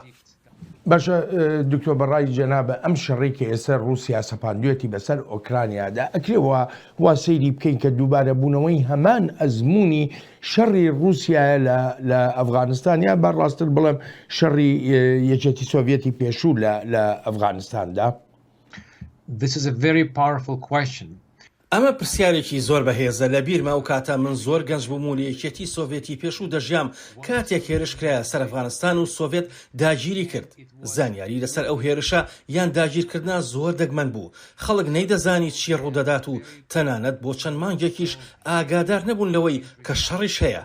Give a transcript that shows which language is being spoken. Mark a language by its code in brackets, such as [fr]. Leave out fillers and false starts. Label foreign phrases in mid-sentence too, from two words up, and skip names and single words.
[ckb] باشە دکتۆر بەڕای جەنابە ئەم شەڕی کە ئێستا رووسیا سەپاندوێتی بەسەر ئۆکرانیادا ئەکرێەوە وا سەیری بکەین کە دووبارە بوونەوەی هەمان ئەزمموی شەڕی رووسایە لە ئەفغانستان یا بەڕاستتر بڵێم شەڕی یەکێتی سۆڤێتی پێشوو لە ئەفغانستاندا. [en] This is a very powerful question. [ckb] ئەمە پرسیارێکی زۆر بەهێزە. لە بیرما و کاتە من زۆر گەنج بووم و لە یەکێتی سۆڤێتی پێشوو دەژیام کاتێک هێرشکرایە سەر ئەفغانستان و سۆڤێت داگیری کرد. زانیاری لەسەر ئەو هێرشە یان داگیرکردنا زۆر دەگمەن بوو. خەڵک نەیدەزانی چی ڕوودەدات و تەنانەت بۆ چەند مانگێکیش ئاگادار نەبوون لەوەی کە شەڕیش هەیە.